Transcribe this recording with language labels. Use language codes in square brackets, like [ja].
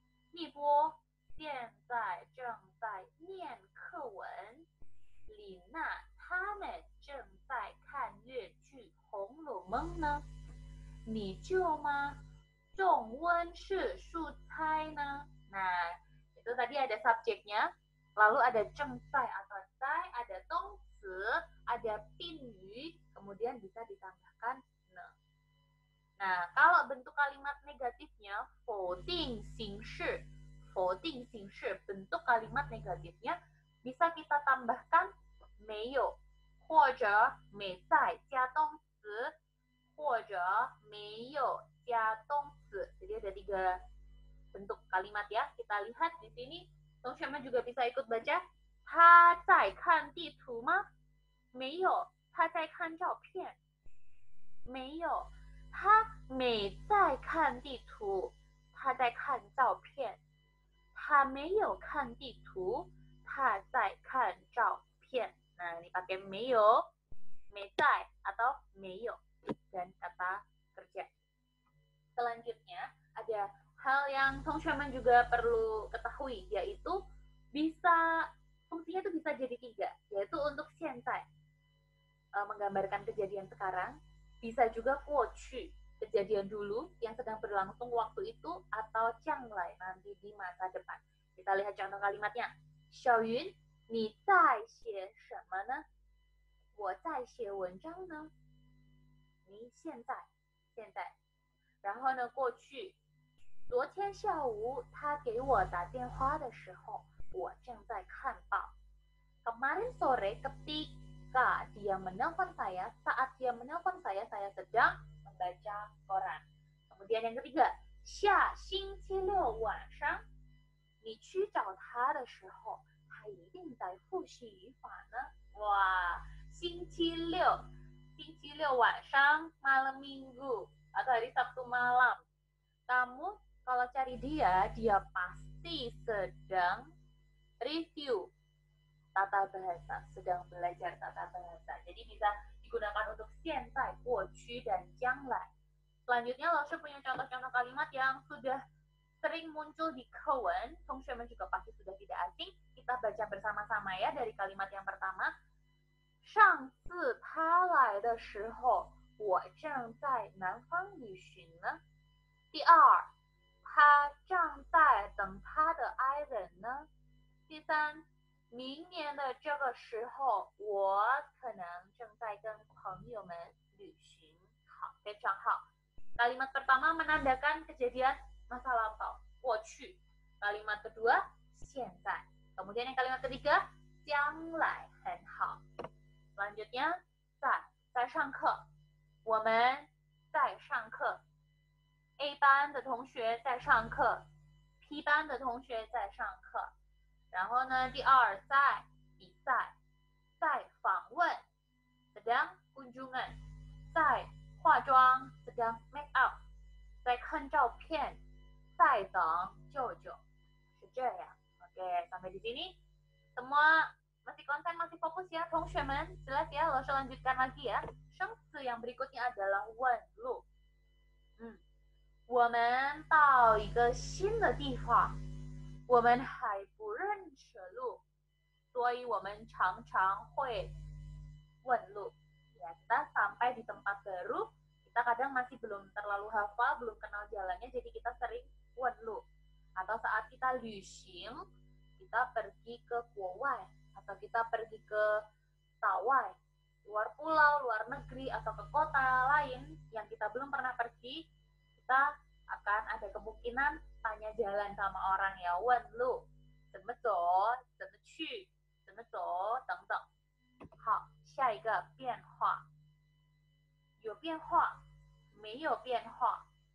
[zh] 立波现在正在念课文，李娜他们正在看越剧《红楼梦》呢。你救吗？中文是蔬菜呢。 [id] Nah, itu tadi ada subjeknya, lalu ada 正在 atau 在, ada 动词, ada pinyu, kemudian bisa ditambahkan ne. Nah, kalau bentuk kalimat negatifnya 否定形式, bentuk kalimat negatifnya bisa kita tambahkan [zh] 没有或者没在加动词或者没有加动词. [id] Jadi ada 3 bentuk kalimat ya. Kita lihat di sini, teman-teman juga bisa ikut baca. [zh] 他在看地图吗？没有，他在看照片。没有，他没在看地图，他在看照片。他没有看地图，他在看照片. [id] Nah, ini pakai 没有, 没在 atau 没有 dan kata kerja. Selanjutnya ada hal yang teman-teman juga perlu ketahui, yaitu fungsinya itu bisa jadi 3, yaitu untuk 现在, menggambarkan kejadian sekarang, bisa juga 过去, kejadian dulu yang sedang berlangsung waktu itu, atau 将来, nanti di masa depan. Kita lihat contoh kalimatnya. [zh] 小云，你在写什么呢？我在写文章呢。你现在，然后呢，过去，昨天下午他给我打电话的时候，我正在看报。 [id] Kemarin sore ketika dia menelpon saya, saat dia menelpon saya sedang membaca koran. Kemudian yang ketiga, [zh] 下星期六晚上你去找他的时候，他一定在复习语法呢。哇，星期六晚上 [id] malam minggu atau hari Sabtu malam. Kamu kalau cari dia pasti sedang review tata bahasa, sedang belajar tata bahasa. Jadi bisa digunakan untuk 现在、过去 dan 将来。 Selanjutnya, Laoshi punya contoh-contoh kalimat yang sudah sering muncul di Kowen. Teman-teman juga pasti sudah tidak asing. Kita baca bersama-sama ya dari kalimat yang pertama. [zh] 上次他来的时候，我正在南方旅行呢。第二，他正在等他的爱人呢。第三，明年的这个时候，我可能正在跟朋友们旅行。好，非常好。 [id] Kalimat pertama menandakan kejadian masa lampau, 过去。 Kalimat kedua, 现在。 Kemudian yang kalimat ketiga, 将来， [zh] 很好。 Selanjutnya, 在上课，我们在上课。 A 班的同学在上课 ，P 班的同学在上课。然后呢，第二，在比赛，在访问 [id] sedang kunjungan， [zh] 在化妆 [id] sedang make up， [zh] 在看照片，在等舅舅，是这样。 [id] Oke, sampai di sini semua masih konsen, masih fokus ya, 同学们 jelas ya. Lalu lanjutkan lagi ya. 生词 yang berikutnya adalah 问路。 [zh] 我们到一个新的地方，我们还不认识路，所以我们常常会问路。 [id] Ya, kita sampai di tempat baru, kita kadang masih belum terlalu hafal, belum kenal jalannya, jadi kita sering 问路。 Atau saat kita 旅行， kita pergi ke 国外 atau kita pergi ke 岛外， luar pulau, luar negeri atau ke kota lain yang kita belum pernah pergi, kita akan ada kemungkinan tanya jalan sama orang ya, [zh] 问路，怎么走，怎么去，怎么走等等。好，下一个变化，有变化，没有变化。